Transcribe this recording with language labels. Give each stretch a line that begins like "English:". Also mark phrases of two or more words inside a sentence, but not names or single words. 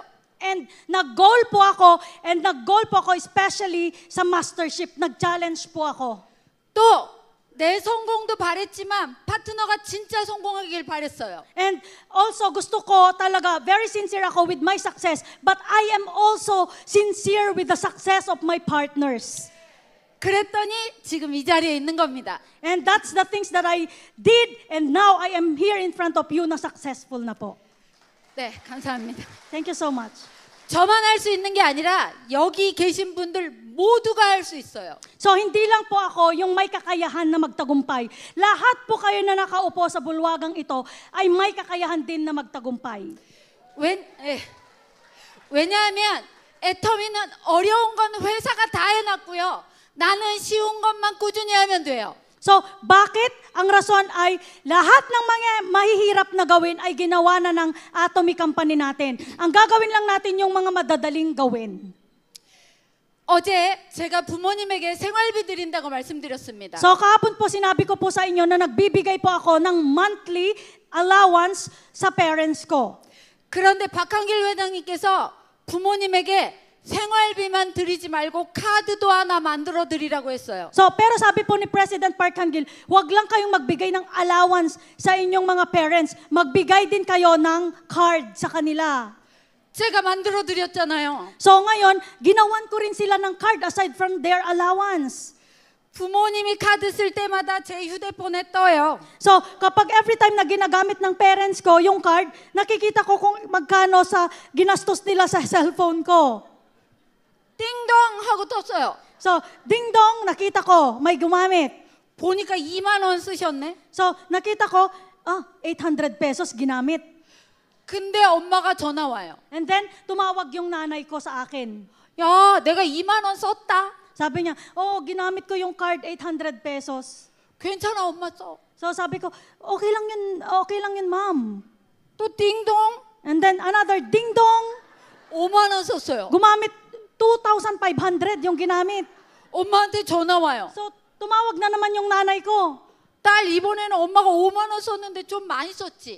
Filipino: And nag-goal po ako, especially sa mastership, nag-challenge po ako.
Korean: 또 내 성공도 바랬지만 파트너가 진짜 성공하길 바랬어요.
English: And also
Filipino: gusto ko talaga,
English: very sincere ako with my success, but I am also sincere with the success of my partners.
Korean: 그랬더니 지금 이 자리에 있는 겁니다.
English: And that's the things that I did, and now I am here in front of you
Filipino: na successful na po.
Korean: 네, 감사합니다.
English: Thank you so much.
Korean: 저만 할 수 있는 게 아니라 여기 계신 분들 모두가 할 수 있어요.
Filipino: So hindi lang po ako yung may kakayahan na magtagumpay. Lahat po kayo na nakaupo sa bulwagang ito ay may kakayahan din na magtagumpay.
Korean: 왜냐하면 애터미는 어려운 건 회사가 다 해놨고요. 나는 쉬운 것만 꾸준히 하면 돼요.
Filipino: So, bakit? Ang rason ay lahat ng mga mahihirap na gawin ay ginawa na ng Atomy Company natin. Ang gagawin lang natin yung mga madadaling gawin.
Korean: 어제 제가 부모님에게 생활비 드린다고 말씀드렸습니다.
Filipino: So, kahapon po sinabi ko po sa inyo na nagbibigay po ako ng
English: monthly allowance
Filipino: sa parents ko.
Korean: 그런데 박한길 회장님께서 부모님에게 생활비만 드리지 말고 카드도 하나 만들어 드리라고 했어요.
Filipino: So, pero 사bi po ni President Park Han-gil, huwag lang kayong magbigay ng allowance sa inyong mga parents. Magbigay din kayo ng card sa kanila.
Korean: 제가 만들어 드렸잖아요.
Filipino: So, ngayon, ginawan ko rin sila ng card
English: aside from their allowance.
Korean: 부모님이 카드 쓸 때마다 제 휴대폰에 떠요.
Filipino: So, kapag
English: every time
Filipino: na ginagamit ng parents ko yung card, nakikita ko kung magkano sa ginastos nila sa cellphone ko.
Korean: 띵동 하고 떴어요.
Filipino: So, ding-dong, nakita ko, may gumamit.
Korean: 보니까 2만 원 쓰셨네.
Filipino: So, nakita ko, 800 pesos ginamit.
Korean: 근데 엄마가 전화 와요.
English: And then,
Filipino: tumawag yung nanay ko sa akin.
Korean: 야, 내가 2만 원 썼다.
Filipino: Sabi niya, ginamit ko yung card, 800 pesos.
Korean: 괜찮아, 엄마 써.
Filipino: So, sabi ko, okay lang yun, ma'am.
Korean: 또 띵동
English: And then, another ding-dong,
Korean: 5만 원 썼어요.
Filipino: gumamit 2,500 yung ginamit.
Korean: 엄마한테 전화 와요.
Filipino: So, tumawag na naman yung nanay ko.
Korean: 딸, 이번에는 엄마가 5만 원 썼는데 좀 많이 썼지.